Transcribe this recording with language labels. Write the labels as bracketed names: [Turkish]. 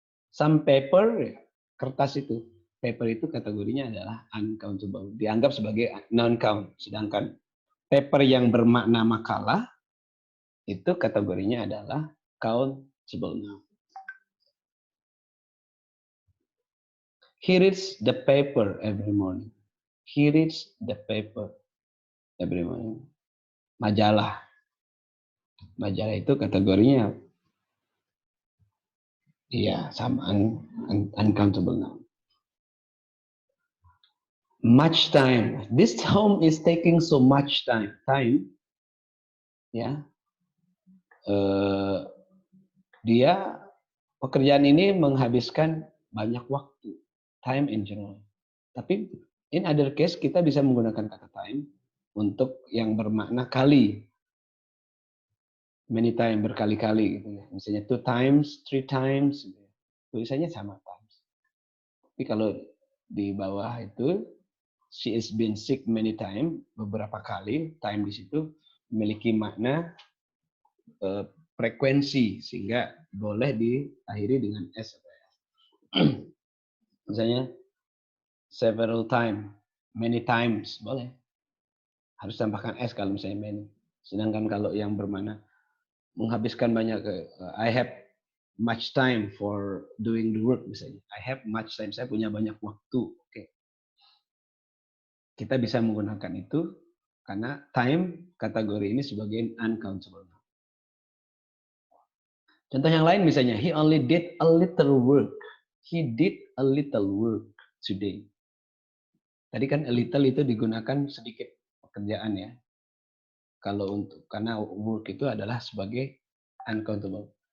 [English] Some paper, [Indonesian] kertas itu. Paper itu kategorinya adalah uncountable. Dianggap sebagai non-count. Sedangkan paper yang bermakna makalah itu kategorinya adalah countable noun. [English] He reads the paper every morning. He reads the paper every morning. [Indonesian] Majalah. Majalah itu kategorinya iya sama uncountable noun. [English] Much time. This home is taking so much time. [Indonesian] Time, ya. Dia pekerjaan ini menghabiskan banyak waktu. [English] Time in general. [Indonesian] Tapi [English] in other case [Indonesian] kita bisa menggunakan kata time untuk yang bermakna kali. [English] Many time, [Indonesian] berkali-kali gitu ya. Misalnya 2 times, 3 times. Gitu. Tulisannya sama times. Tapi kalau di bawah itu [English] she is been sick many time, [Indonesian] beberapa kali, time di situ memiliki makna frekuensi sehingga boleh diakhiri dengan s. Misalnya several time, many times, boleh. Harus tambahkan S kalau misalnya many. Sedangkan kalau yang bermana menghabiskan banyak, [English] I have much time for doing the work [Indonesian] misalnya. [English] I have much time, [Indonesian] saya punya banyak waktu. Oke. Kita bisa menggunakan itu karena time kategori ini sebagai uncountable. Contoh yang lain misalnya, [English] he only did a little work. He did a little work today. [Indonesian] Tadi kan a little itu digunakan sedikit pekerjaan ya. Kalau untuk karena work itu adalah sebagai uncountable.